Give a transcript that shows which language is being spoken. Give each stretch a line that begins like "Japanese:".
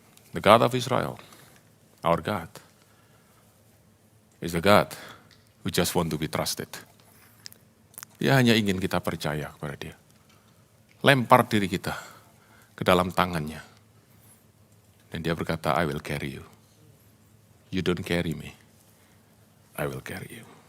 English: The God of Israel, our God, is the God who just want to be trusted.
Indonesian: Dia hanya ingin kita percaya kepada dia. Lempar diri kita ke dalam tangannya. Dan dia berkata,
English: I will carry you. You don't carry me, I will carry you.